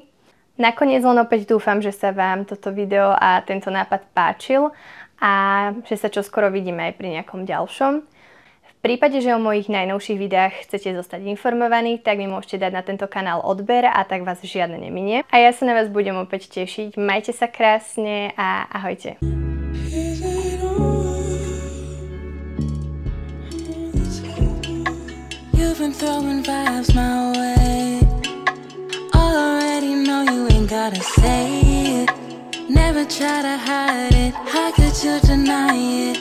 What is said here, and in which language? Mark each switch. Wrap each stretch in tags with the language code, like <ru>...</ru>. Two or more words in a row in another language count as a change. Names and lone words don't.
<sk>Nakoniec len opäť dúfam, že sa vám toto video a tento nápad páčil a že sa čoskoro vidíme aj pri nejakom ďalšom. V prípade, že o mojich najnovších videách chcete zostať informovaní, tak mi môžete dať na tento kanál odber a tak vás žiadne neminie. A ja sa na vás budem opäť tešiť. Majte sa krásne a ahojte.</sk> <en>You've been throwing vibes my way. Already know you ain't gotta say it. Never try to hide it. How could you deny it?</en>